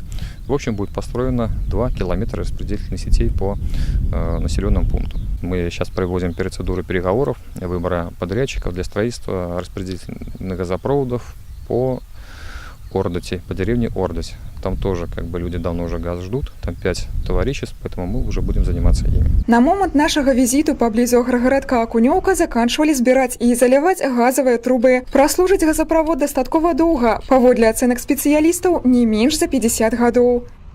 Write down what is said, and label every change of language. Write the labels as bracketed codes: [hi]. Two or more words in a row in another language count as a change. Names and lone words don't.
[ru] В общем, будет построено 2 километра распределительных сетей по населенным пунктам. Мы сейчас проводим процедуры переговоров, выбора подрядчиков для строительства распределительных газопроводов по Ордоти, по деревне Ордоть. Там тоже люди давно уже газ ждут, там 5 товариществ, поэтому мы уже будем заниматься ими. [be] На момент нашага візіту паблізу аграгарадка Акунёўка заканчвалі збіраць і заліваць газавыя трубы. Праслужыць газаправод дастаткова доўга, паводле ацэнак спецыялістаў, не менш за 50 гадоў.